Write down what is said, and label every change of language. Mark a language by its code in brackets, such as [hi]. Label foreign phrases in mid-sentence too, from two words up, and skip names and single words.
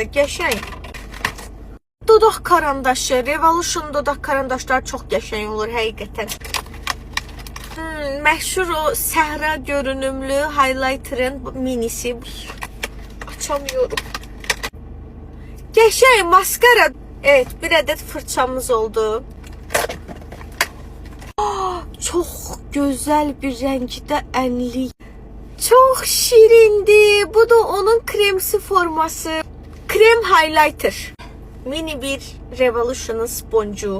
[az] Qəşəng. Dodaq karandaşı. Revolution dodaq karandaşlar çox qəşəng olur həqiqətən. Məşhur o səhra görünümlü highlighter'ın minisi. Açamıyorum. Qəşəng maskara. [tr] Evet, bir adet fırçamız oldu. Çok güzel bir renkte enli. Çok şirindi. [az] Bu da onun kremsi forması. Krem highlighter. [tr] Mini bir Revolution'un sponcu.